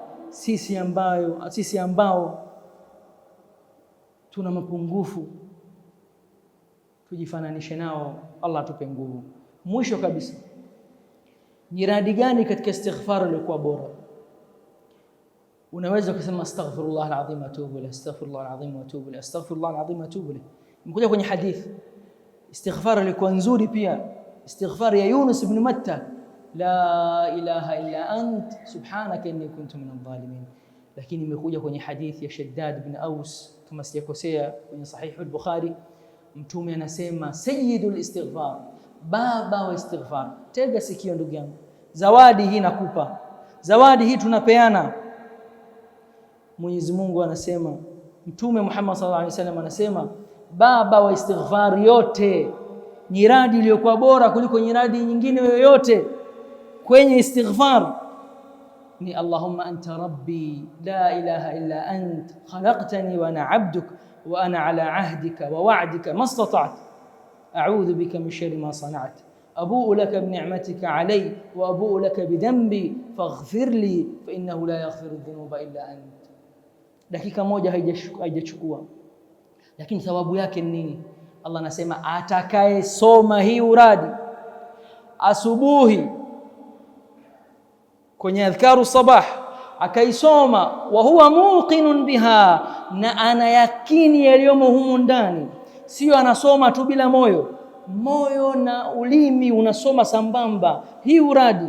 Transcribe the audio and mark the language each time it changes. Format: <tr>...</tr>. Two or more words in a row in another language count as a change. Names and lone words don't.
<sw>Sisi ambao tuna mapungufu tujifananishe nao, Allah atupe nguvu. Mwisho kabisa, ni radi gani katika istighfar ilikuwa bora? Unaweza kusema</sw> <ar>أستغفر الله العظيم وأتوب إليه، أستغفر الله العظيم وأتوب إليه، أستغفر الله العظيم وأتوب إليه.</ar> <sw>Mkuja kwenye hadithi istighfar ilikuwa nzuri pia, istighfar ya Yunus ibn Matta,</sw> <ar>لا إله إلا أنت سبحانك إني كنت من الظالمين.</ar> <sw>Lakini imekuja kwenye hadithi ya Shaddad ibn Aus kama sijakosea kwenye sahih al-Bukhari, mtume anasema</sw> <ar>سيد الاستغفار,</ar> <sw>baba wa istighfar. Tega sikio ndugu yangu, zawadi hii nakupa, zawadi hii tunapeana. Mwenyezi Mungu anasema, Mtume Muhammad</sw> <ar>صلى الله عليه وسلم</ar> <sw>anasema baba wa istighfar yote, nyiradi iliyokuwa bora kuliko nyiradi nyingine yoyote kwenye istighfar ni</sw> <ar>اللهم أنت ربي لا إله إلا أنت خلقتني وأنا عبدك وأنا على عهدك ووعدك ما استطعت أعوذ بك من شر ما صنعت أبوء لك بنعمتك علي وأبوء لك بذنبي فاغفر لي فإنه لا يغفر الذنوب إلا أنت.</ar> <sw>Dakika moja haijachukua, lakini thawabu yake ni nini? Allah anasema atakaye soma hii uradi asubuhi kwenye</sw> <ar>أذكار الصباح,</ar> <sw>akaisoma</sw> <ar>وهو موقن بها,</ar> <sw>na ana yakini yaliyomo humu ndani, sio anasoma tu bila moyo, moyo na ulimi unasoma sambamba hii uradi.</sw>